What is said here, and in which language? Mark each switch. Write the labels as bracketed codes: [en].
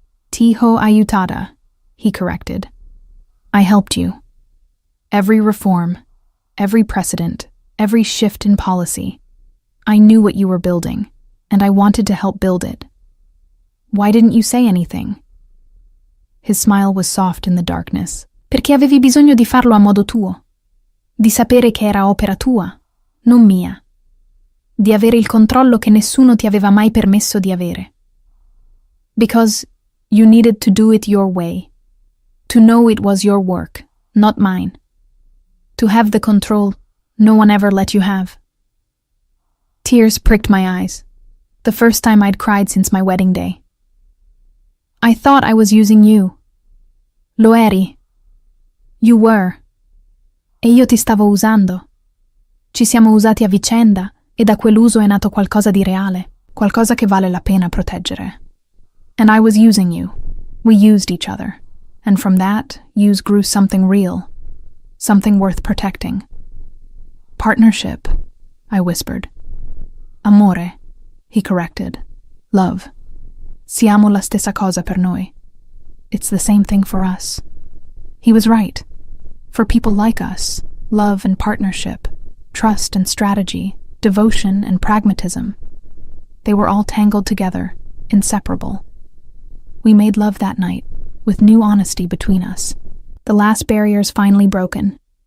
[it] Tiho ayutada, [en] he corrected. I helped you. Every reform, every precedent, every shift in policy. I knew what you were building, and I wanted to help build it. Why didn't you say anything? His smile was soft in the darkness. [it] Perché avevi bisogno di farlo a modo tuo. Di sapere che era opera tua, non mia. Di avere il controllo che nessuno ti aveva mai permesso di avere. [en] Because you needed to do it your way. To know it was your work, not mine. To have the control no one ever let you have. Tears pricked my eyes, the first time I'd cried since my wedding day. I thought I was using you. [it] Lo eri. [en] You were. [it] E io ti stavo usando. Ci siamo usati a vicenda e da quell'uso è nato qualcosa di reale, qualcosa che vale la pena proteggere. [en] And I was using you. We used each other. And from that, use grew something real. Something worth protecting. Partnership, I whispered. [it] Amore, [en] he corrected. Love. [it] Siamo la stessa cosa per noi. [en] It's the same thing for us. He was right. For people like us, love and partnership, trust and strategy, devotion and pragmatism, they were all tangled together, inseparable. We made love that night, with new honesty between us, the last barriers finally broken.